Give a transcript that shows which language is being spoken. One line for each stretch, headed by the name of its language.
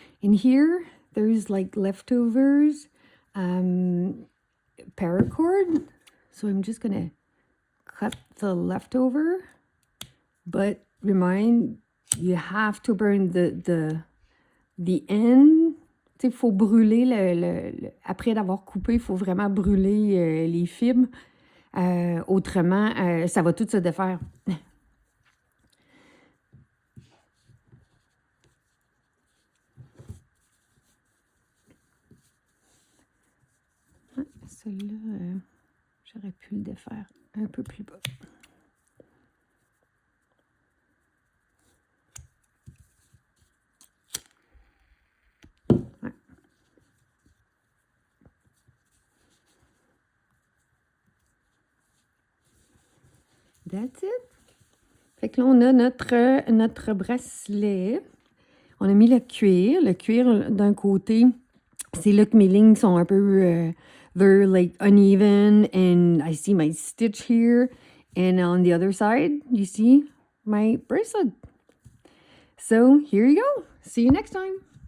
English: And here there's like leftovers paracord, so I'm just going to cut the leftover, but remind, you have to burn the end.
French: Il faut brûler après d'avoir coupé, il faut vraiment brûler les fibres. Autrement, ça va tout se défaire. Celui-là, j'aurais pu le défaire un peu plus bas.
English: That's it.
French: Fait que là, on a notre bracelet. On a mis le cuir. Le cuir, d'un côté, c'est là que mes lignes sont un peu...
English: they're like uneven, and I see my stitch here. And on the other side, you see my bracelet. So here you go. See you next time.